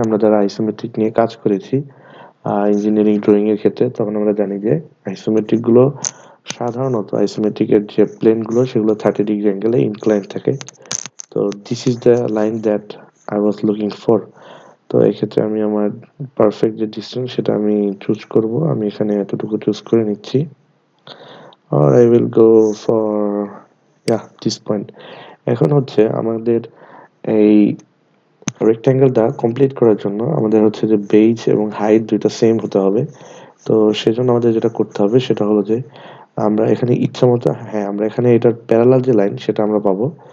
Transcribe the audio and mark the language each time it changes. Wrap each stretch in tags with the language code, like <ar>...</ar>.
<bn>আমরা যারা আইসোমেট্রিক নিয়ে কাজ করেছি ইঞ্জিনিয়ারিং ড্রয়িং এর ক্ষেত্রে, তখন আমরা জানি যে আইসোমেট্রিক গুলো সাধারণত আইসোমেট্রিক এর যে প্লেন গুলো সেগুলো 30 ডিগ্রি অ্যাঙ্গেলে ইনক্লাইন থাকে। তো</bn> <en>This is the line that I was looking for.</en> <bn>তো এক্ষেত্রে আমি আমার পারফেক্ট যে ডিসটেন্স সেটা আমি চুজ করব। আমি এখানে এতটুকু চুজ করে নিচ্ছি,</bn> <en>or I will go for this point.</en> <bn>এখন হচ্ছে আমাদের এই রেক্ট্যাঙ্গেলটা কমপ্লিট করার জন্য আমাদের হচ্ছে যে বেজ এবং হাইট দুইটা সেম হতে হবে। তো সেজন্য আমাদের যেটা করতে হবে সেটা হলো যে আমরা এখানে ইচ্ছামতো, হ্যাঁ, আমরা এখানে এটার প্যারালাল যে লাইন সেটা আমরা পাবো।</bn>